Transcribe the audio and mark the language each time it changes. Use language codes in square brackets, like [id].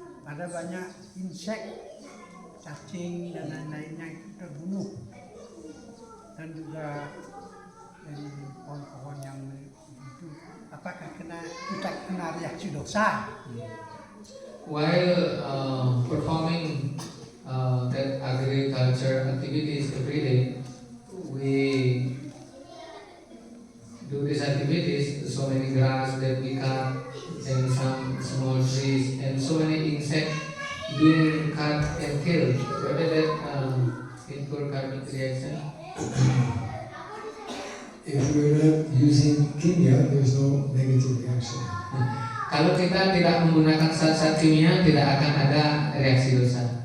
[id] Ada banyak insek, cacing dan lain-lainnya itu terbunuh, dan juga dari pohon-pohon yang itu, apakah kita kena reaksi dosa? [en] While performing that agriculture activities every day, we do do these activities, so many grass that we cut and some small trees and so many insects being cut and killed. Whether that incur karmic reaction? If we're not using kimia, there's no negative reaction. [id] Kalau kita tidak menggunakan zat-zat kimia, tidak akan ada reaksi dosa.